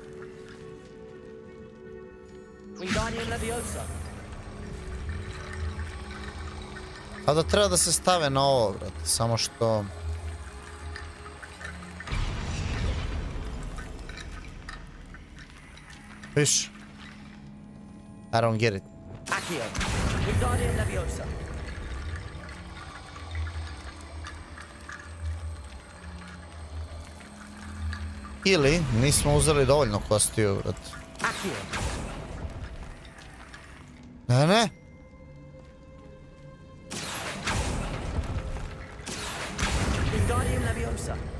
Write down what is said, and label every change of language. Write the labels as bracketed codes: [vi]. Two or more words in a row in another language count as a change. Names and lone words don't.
[sr] Pa da treba da se stave na ovo, brat. Samo što... Viš? [en] I don't get it. [sr] Accio. Wingardium Leviosa. Ili nismo uzeli dovoljno kostiju, brat. Accio. Ne. Wingardium Leviosa.